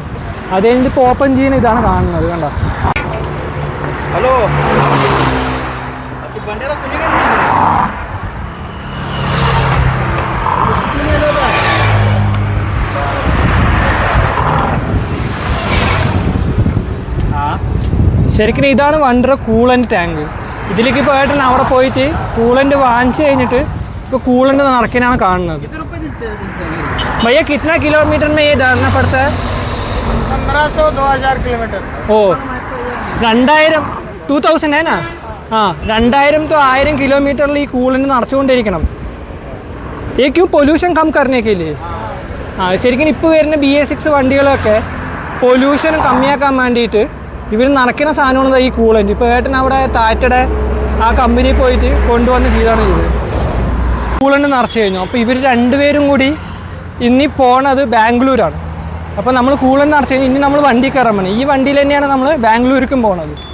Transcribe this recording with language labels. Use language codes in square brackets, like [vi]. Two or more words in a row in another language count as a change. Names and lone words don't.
[ml] അത് കഴിഞ്ഞിട്ട് ഇപ്പോൾ ഓപ്പൺ ചെയ്യുന്ന ഇതാണ് കാണുന്നത്. കണ്ടോ, ഹലോ ശരിക്കും ഇതാണ് വണ്ടിയുടെ കൂളൻ്റ് ടാങ്ക്. ഇതിലേക്ക് ഇപ്പോൾ ഏട്ടൻ അവിടെ പോയിട്ട് കൂളൻ്റ് വാങ്ങിച്ചു കഴിഞ്ഞിട്ട് ഇപ്പോൾ കൂളൻ്റ് നിറയ്ക്കാനാണ് കാണുന്നത്. [hi] भैया कितना किलोमीटर में ये डालना पड़ता है? 1500-2000 किलोमीटर. ओ 2000 है ना. हाँ 2000 तो 1000 किलोमीटर [ml] ഈ കൂളൻ്റ് നിറച്ചുകൊണ്ടിരിക്കണം. [hi] ये क्यों पॉल्यूशन कम करने के लिए. [ml] ശരിക്കും ഇപ്പോൾ വരുന്ന BS6 വണ്ടികളൊക്കെ പൊല്യൂഷൻ കമ്മിയാക്കാൻ വേണ്ടിയിട്ട് ഇവർ നിറയ്ക്കുന്ന സാധനമാണ് ഈ കൂളൻ്റ്. ഇപ്പോൾ ഏട്ടൻ അവിടെ ടാറ്റയുടെ ആ കമ്പനിയിൽ പോയിട്ട് കൊണ്ടുവന്ന് ചെയ്താണ് ഇത്. കൂളൻ്റ് നിറച്ച് കഴിഞ്ഞു. അപ്പോൾ ഇവർ രണ്ടുപേരും കൂടി ഇനി പോണത് ബാംഗ്ലൂരാണ്. അപ്പോൾ നമ്മൾ കൂളൻ്റ് നിറച്ച് കഴിഞ്ഞാൽ ഇനി നമ്മൾ വണ്ടി കയറാൻ വേണം. ഈ വണ്ടിയിൽ തന്നെയാണ് നമ്മൾ ബാംഗ്ലൂർക്കും പോണത്.